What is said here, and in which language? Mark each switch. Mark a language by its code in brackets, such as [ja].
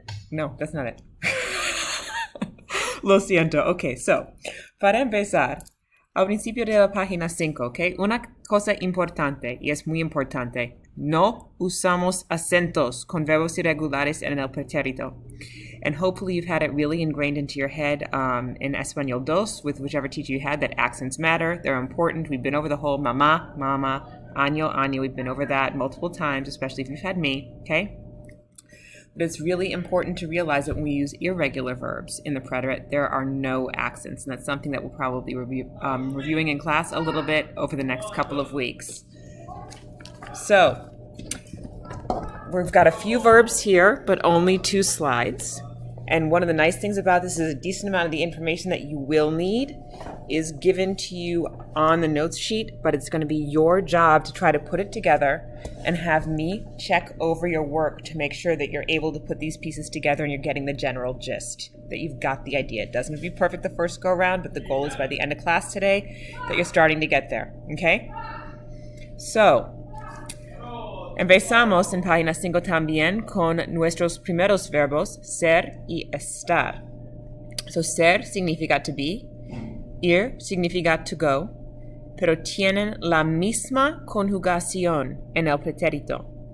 [en] No, that's not it. [es] Lo siento. Ok, so, para empezar, al principio de la página 5, ok, una cosa importante, y es muy importante, no usamos acentos con verbos irregulares en el pretérito. [en] And hopefully you've had it really ingrained into your head in Español 2, with whichever teacher you had, that accents matter, they're important. We've been over the whole mamá, mama, año, año. We've been over that multiple times, especially if you've had me, okay? But it's really important to realize that when we use irregular verbs in the preterite, there are no accents. And that's something that we'll probably be reviewing in class a little bit over the next couple of weeks. So, we've got a few verbs here, but only 2 slides. And one of the nice things about this is a decent amount of the information that you will need is given to you on the notes sheet, but it's going to be your job to try to put it together and have me check over your work to make sure that you're able to put these pieces together and you're getting the general gist, that you've got the idea. It doesn't have to be perfect the first go around, but the goal is by the end of class today that you're starting to get there, okay? [es] So, empezamos en página 5 también con nuestros primeros verbos, ser y estar. So, ser significa [en] to be, [es] ir significa [en] to go, [es] pero tienen la misma conjugación en el pretérito.